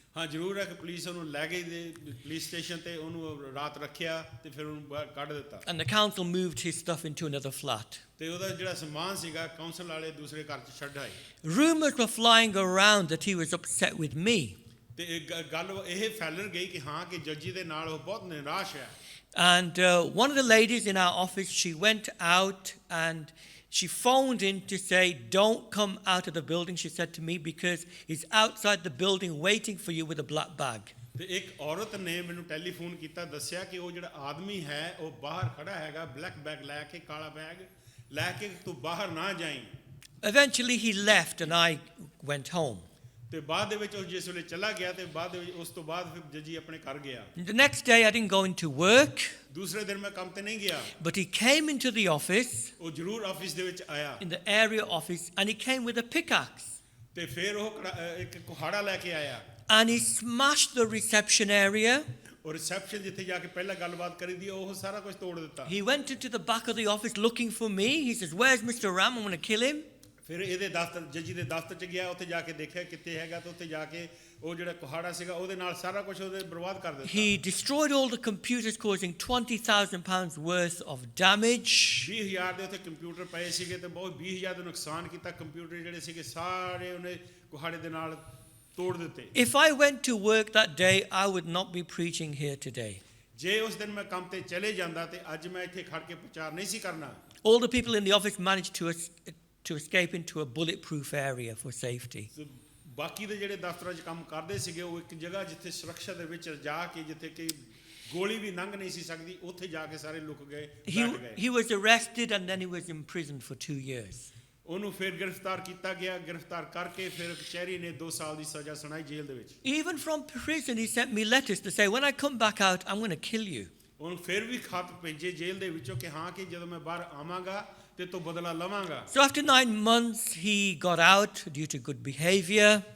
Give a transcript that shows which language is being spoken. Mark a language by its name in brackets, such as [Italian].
[Punjabi] ਹਾਂ ਜ਼ਰੂਰ ਹੈ ਕਿ ਪੁਲਿਸ ਉਹਨੂੰ ਲੈ ਗਈ ਪੁਲਿਸ ਸਟੇਸ਼ਨ ਤੇ ਉਹਨੂੰ ਰਾਤ ਰੱਖਿਆ ਤੇ ਫਿਰ ਉਹਨੂੰ ਬਾਹਰ ਕੱਢ ਦਿੱਤਾ [English] And the council moved his stuff into another flat. [Punjabi] ਤੇ ਉਹਦਾ ਜਿਹੜਾ ਸਮਾਨ ਸੀਗਾ ਕਾਉਂਸਲ ਵਾਲੇ ਦੂਸਰੇ ਘਰ 'ਚ ਛੱਡ ਆਏ [English] Rumors were flying around that he was upset with me. [Punjabi] ਤੇ ਇਹ ਗੱਲ ਇਹ ਫੈਲਣ ਗਈ ਕਿ ਹਾਂ ਕਿ ਜੱਜੀ ਦੇ ਨਾਲ ਉਹ ਬਹੁਤ ਨਿਰਾਸ਼ ਹੈ [English] And one of the ladies in our office, she went out and she phoned in to say, don't come out of the building, she said to me, because he's outside the building waiting for you with a black bag. [Punjabi] ਤੇ ਇੱਕ ਔਰਤ ਨੇ ਮੈਨੂੰ telephone ਕੀਤਾ ਦੱਸਿਆ ਕਿ ਉਹ ਜਿਹੜਾ ਆਦਮੀ ਹੈ ਉਹ ਬਾਹਰ ਖੜਾ ਹੈਗਾ ਬਲੈਕ ਬੈਗ ਲੈ ਕੇ ਕਾਲਾ ਬੈਗ ਲੈ ਕੇ ਤੂੰ ਬਾਹਰ ਨਾ ਜਾਈਂ [English] Eventually he left and I went home. [Punjabi] ਤੇ ਬਾਅਦ ਦੇ ਵਿੱਚ ਉਹ ਜਿਸ ਵੇਲੇ ਚਲਾ ਗਿਆ ਤੇ ਬਾਅਦ ਦੇ ਵਿੱਚ ਉਸ ਤੋਂ ਬਾਅਦ ਫਿਰ ਜੱਜੀ ਆਪਣੇ ਘਰ ਗਿਆ [English] The next day I didn't go into work, [Punjabi] ਦੂਸਰੇ ਦਿਨ ਮੈਂ ਕੰਮ ਤੇ ਨਹੀਂ ਗਿਆ [English] but he came into the office, [Punjabi] ਉਹ ਜ਼ਰੂਰ ਆਫਿਸ ਦੇ ਵਿੱਚ ਆਇਆ [English] in the area office, and he came with a pickaxe. [Punjabi] ਤੇ ਫਿਰ ਉਹ ਇੱਕ ਕੁਹਾੜਾ ਲੈ ਕੇ ਆਇਆ [English] And he smashed the reception area. [Punjabi] ਉਹ ਰਿਸੈਪਸ਼ਨ ਜਿੱਥੇ ਜਾ ਕੇ ਪਹਿਲਾਂ ਗੱਲਬਾਤ ਕਰੀਦੀ ਉਹ ਸਾਰਾ ਕੁਝ ਤੋੜ ਦਿੱਤਾ [English] He went into the back of the office looking for me. He says, where's Mr. Ram? I'm going to kill him. [Punjabi] ਫਿਰ ਇਹਦੇ ਦਫ਼ਤਰ ਜੱਜੀ ਦੇ ਦਫ਼ਤਰ 'ਚ ਗਿਆ ਉੱਥੇ ਜਾ ਕੇ ਦੇਖਿਆ ਕਿੱਥੇ ਹੈਗਾ ਤੇ ਉੱਥੇ ਜਾ ਕੇ ਉਹ ਜਿਹੜਾ ਕੁਹਾੜਾ ਸੀਗਾ ਉਹਦੇ ਨਾਲ ਸਾਰਾ ਕੁਝ ਉਹਦੇ ਬਰਬਾਦ ਕਰ ਦਿੱਤਾ [English] He destroyed all the computers, causing £20,000 worth of damage. [Punjabi] 20,000 ਦੇ ਉੱਥੇ ਕੰਪਿਊਟਰ ਪਏ ਸੀਗੇ ਤੇ ਬਹੁਤ 20,000 ਦਾ ਨੁਕਸਾਨ ਕੀਤਾ ਕੰਪਿਊਟਰ ਜਿਹੜੇ ਸੀਗੇ ਸਾਰੇ ਉਹਨੇ ਕੁਹਾੜੇ ਦੇ ਨਾਲ ਤੋੜ ਦਿੱਤੇ [English] If I went to work that day, I would not be preaching here today. [Punjabi] ਜੇ ਉਸ ਦਿਨ ਮੈਂ ਕੰਮ ਤੇ ਚਲੇ ਜਾਂਦਾ ਤੇ ਅੱਜ ਮੈਂ ਇੱਥੇ ਖੜ ਕੇ ਪ੍ਰਚਾਰ ਨਹੀਂ ਸੀ ਕਰਨਾ [English] All the people in the office managed to escape into a bulletproof area for safety. [Punjabi] ਤੇ ਬਾਕੀ ਦੇ ਜਿਹੜੇ ਦਫ਼ਤਰਾਂ 'ਚ ਕੰਮ ਕਰਦੇ ਸੀਗੇ ਉਹ ਇੱਕ ਜਗ੍ਹਾ ਜਿੱਥੇ ਸੁਰੱਖਿਆ ਦੇ ਵਿੱਚ ਜਾ ਕੇ ਜਿੱਥੇ ਕਿ ਗੋਲੀ ਵੀ ਲੰਘ ਨਹੀਂ ਸੀ ਸਕਦੀ ਉੱਥੇ ਜਾ ਕੇ ਸਾਰੇ ਲੁਕ ਗਏ ਬੈਠ ਗਏ [English] He was arrested and then he was imprisoned for 2 years. [Punjabi] ਉਹਨੂੰ ਫਿਰ ਗ੍ਰਿਫਤਾਰ ਕੀਤਾ ਗਿਆ ਗ੍ਰਿਫਤਾਰ ਕਰਕੇ ਫਿਰ ਕਚਹਿਰੀ ਨੇ 2 ਸਾਲ ਦੀ ਸਜ਼ਾ ਸੁਣਾਈ ਜੇਲ੍ਹ ਦੇ ਵਿੱਚ [English] Even from prison, he sent me letters to say, when I come back out, I'm going to kill you. [Punjabi] ਉਹਨੂੰ ਫਿਰ ਵੀ ਖਤ ਭੇਜੇ ਜੇਲ੍ਹ ਦੇ ਵਿੱਚੋਂ ਕਿ ਹਾਂ ਕਿ ਜਦੋਂ ਮੈਂ ਬਾਹਰ ਆਵਾਂਗਾ ਤੇ ਤੋਂ ਬਦਲਾ ਲਵਾਂਗਾ [English] So after 9 months, he got out due to good behavior.